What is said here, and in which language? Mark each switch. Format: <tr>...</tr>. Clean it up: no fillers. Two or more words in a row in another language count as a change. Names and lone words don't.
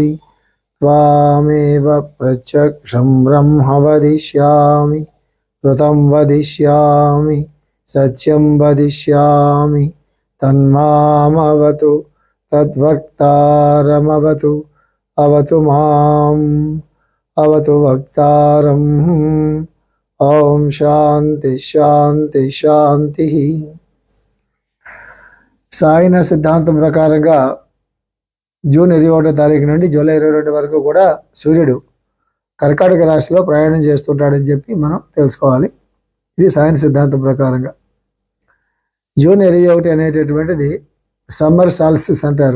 <sa>त्वामेव प्रत्यक्षं ब्रह्म वदिष्यामि ऋतं वदिष्यामि सत्यं वदिष्यामि तन्मामवतु तद्वक्तारमवतु अवतु माम् अवतु वक्तारम् ओम शांति शांति शांति।</sa> <te>సాయన సిద్ధాంతం ప్రకారంగా జూన్ 21వ తారీఖు నుండి జూలై 22 వరకు కూడా సూర్యుడు కర్కాటక రాశిలో ప్రయాణం చేస్తుంటాడని చెప్పి మనం తెలుసుకోవాలి. ఇది సాయన సిద్ధాంతం ప్రకారంగా. జూన్ 21 అనేటటువంటిది</te> <en>summer solstice</en> <te>అంటారు.</te>